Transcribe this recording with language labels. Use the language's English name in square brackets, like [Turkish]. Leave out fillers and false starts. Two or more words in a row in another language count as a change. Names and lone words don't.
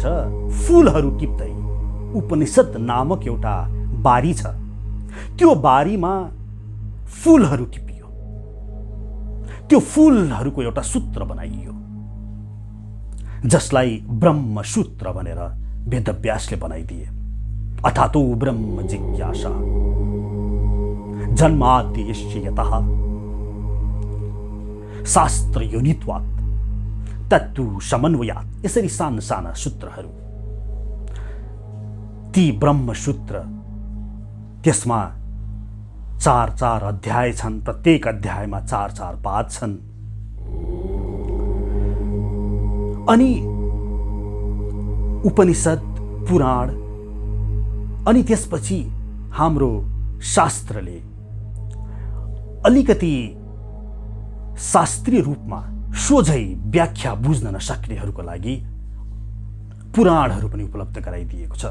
[Nepali] फूलहरू टिप्दै उपनिषद नामक एउटा बारी छ, त्यो बारीमा फूलहरू टिपियो, त्यो फूलहरूको एउटा सूत्र बनाइयो जसलाई ब्रह्मसूत्र भनेर वेदव्यासले बनाइदिए। [Sanskrit] अथातो ब्रह्म जिज्ञासा जन्माद्यस्य यतः शास्त्र योनित्वात् तत्तु समन्वयात्। [Nepali] यसरी साना साना सूत्रहरू, ती ब्रह्मसूत्र, त्यसमा 4 अध्याय छन्, प्रत्येक अध्यायमा 4 पाद छन्। अनि उपनिषद, पुराण, अनि त्यसपछि हाम्रो शास्त्रले अलिकति शास्त्रीय रूपमा सोझै व्याख्या बुझ्न नसक्नेहरूको लागि पुराणहरू पनि उपलब्ध गराइदिएको छ।